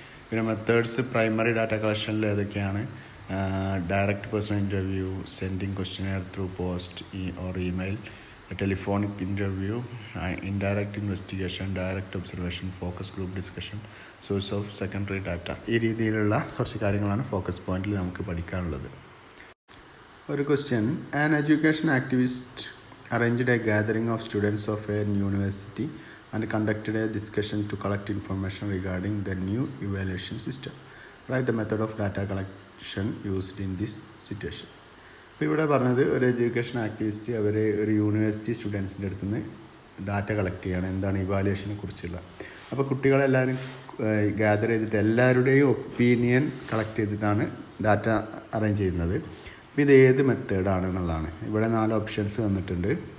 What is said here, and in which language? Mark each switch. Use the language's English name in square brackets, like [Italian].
[Malayalam] പിന്നെ methods primary data കളക്ഷനിൽ ഏതൊക്കെയാണ്? [English] Direct personal interview, sending questionnaire through post or email, telephonic interview, indirect investigation, direct observation, focus group discussion, source of secondary data. [Malayalam] ഈ രീതിയിലുള്ള കുറച്ച് കാര്യങ്ങളാണ് focus പോയിന്റിൽ നമുക്ക് പഠിക്കാനുള്ളത്. ഒരു question: [English] An education activist arranged a gathering of students of a university and conducted a discussion to collect information regarding the new evaluation system. Write the method of data collection used in this situation. [Malayalam] ഇപ്പോൾ ഇവിടെ പറഞ്ഞത് ഒരു education activist അവർ ഒരു university സ്റ്റുഡൻസിൻ്റെ അടുത്ത് നിന്ന് data collect ചെയ്യുകയാണ്, എന്താണ് ഇവാലുവേഷനെ കുറിച്ചുള്ള. അപ്പോൾ കുട്ടികളെല്ലാവരും ഗ്യാദർ ചെയ്തിട്ട് എല്ലാവരുടെയും ഒപ്പീനിയൻ കളക്ട് ചെയ്തിട്ടാണ് ഡാറ്റ അറേഞ്ച് ചെയ്യുന്നത്. അപ്പോൾ ഇത് ഏത് മെത്തേഡാണെന്നുള്ളതാണ്. ഇവിടെ 4 ഓപ്ഷൻസ് വന്നിട്ടുണ്ട്.